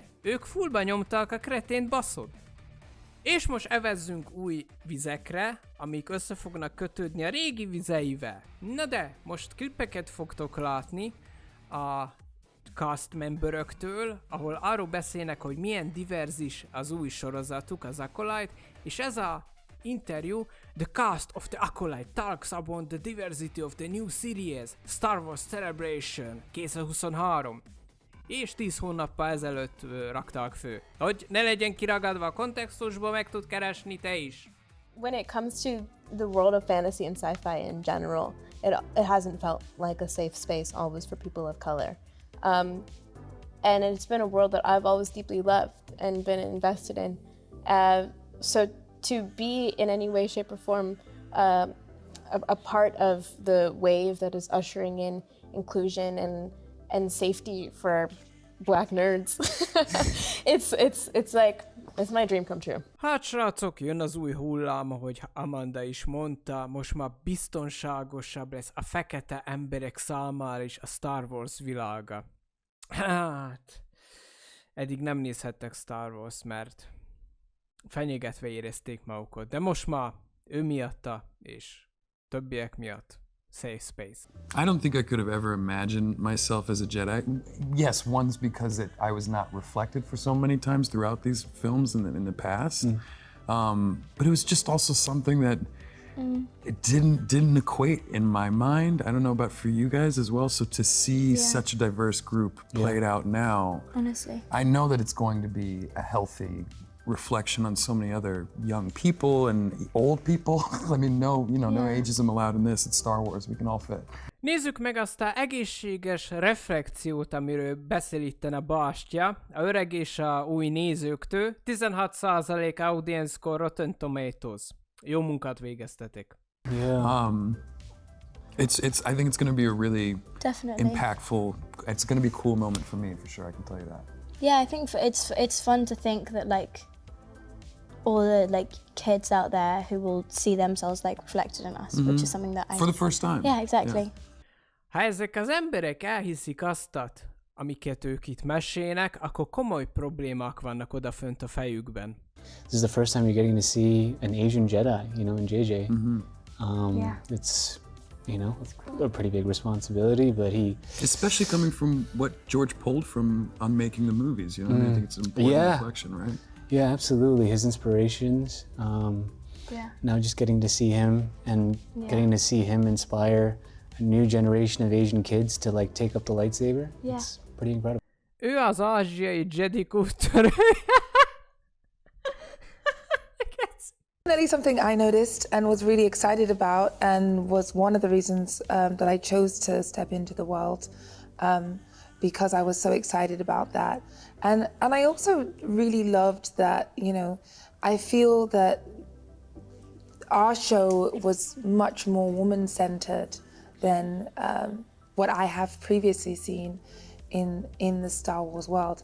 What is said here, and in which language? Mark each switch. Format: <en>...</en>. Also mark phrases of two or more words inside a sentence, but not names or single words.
<hu>Ők fullba nyomták a kretént, baszod. És most evezzünk új vizekre, amik össze fognak kötődni a régi vizeivel. Na de, most klippeket fogtok látni a</hu> <en>cast memberöktől,</en> <hu>ahol arról beszélnek, hogy milyen diverzis az új sorozatuk, az Acolyte, és ez a interview,</hu> <en>The cast of the Acolyte talks about the diversity of the new series, Star Wars Celebration 2023.</en> <hu>És 10 hónappal ezelőtt rakták fő. Hogy ne legyen kiragadva a kontextusba, meg tud keresni te is.</hu> <en>When it comes to the world of fantasy and sci-fi in general, it hasn't felt like a safe space always for people of color. And it's been a world that I've always deeply loved and been invested in. So to be in any way, shape, or form a part of the wave that is ushering in inclusion and safety for Black nerds, it's like it's my dream come true.</en> <hu>Hát srácok, jön az új hullám, ahogy Amanda is mondta, most már biztonságosabb lesz a fekete emberek számára is a Star Wars világa. Hát, eddig nem nézhettek Star Wars, mert fenyegetve érezték magukat, de most már ő miatta és többiek miatt</hu> <en>safe space. I don't think I could have ever imagined myself as a Jedi. Yes, one's because I was not reflected for so many times throughout these films in the past. But it was just also something that it didn't equate in my mind. I don't know about for you guys as well. So to see such a diverse group played out now, Honestly. I know that it's going to be a healthy reflection on so many other young people and old people. I mean, no ageism allowed in this. It's Star Wars. We can all fit.</en> <hu>Nézzük meg azt a egészséges reflekciót, amiről beszél itten a Bástya, a öreg és a új nézőktől.</hu> <en>16% audience score Rotten Tomatoes.</en> <hu>Jó munkát végeztetek.</hu> <en>Yeah. I think it's going to be a really Definitely. impactful. It's going to be a cool moment for me, for sure. I can tell you that. Yeah, I think it's fun to think that like all the kids out there who will see themselves reflected in us, which is something that I For the first time. Yeah, exactly. Yeah.</en> <hu>Ha ezek az emberek elhiszik azt, amiket ők itt mesélnek, akkor komoly problémák vannak odafönt a fejükben.</hu> <en>This is the first time you're getting to see an Asian Jedi, in JJ. It's, a pretty big responsibility, but Especially coming from what George pulled from on making the movies, I think it's an important reflection, right? Yeah, absolutely. His inspirations. Now just getting to see him and getting to see him inspire a new generation of Asian kids to take up the lightsaber. Yeah. It's pretty incredible.</en> <hu>Ő az ázsiai Jedi úttörő.</hu> <en>Definitely something I noticed and was really excited about, and was one of the reasons that I chose to step into the world, because I was so excited about that. And I also really loved that, I feel that our show was much more woman-centered than what I have previously seen in the Star Wars world.</en>